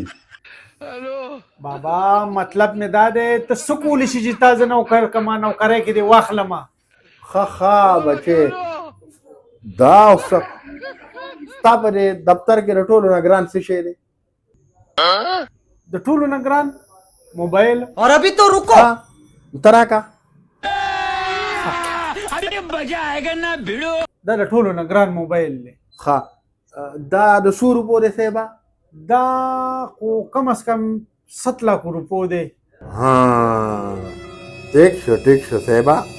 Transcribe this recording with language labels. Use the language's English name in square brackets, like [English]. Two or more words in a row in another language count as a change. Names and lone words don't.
[Pashto] بابا مطلب مې دا دی ته څه کولی شي چې تا زه نوکر کما نوکری کې دې واخلمه. ښه بچې دا اوسه ستا په دې دفتر کې د ټولو نه ګران څه شی دی؟ د ټولو نه ګران موبایل. [Urdu] اور ابھی تو رکو [Pashto] ته راکه دا د ټولو نه ګران موبایل دی. ښه دا د څو روپو دی صاحبه؟ دا خو کم از کم 7 लाख روپو دی. ها ټیک شو صاحبه.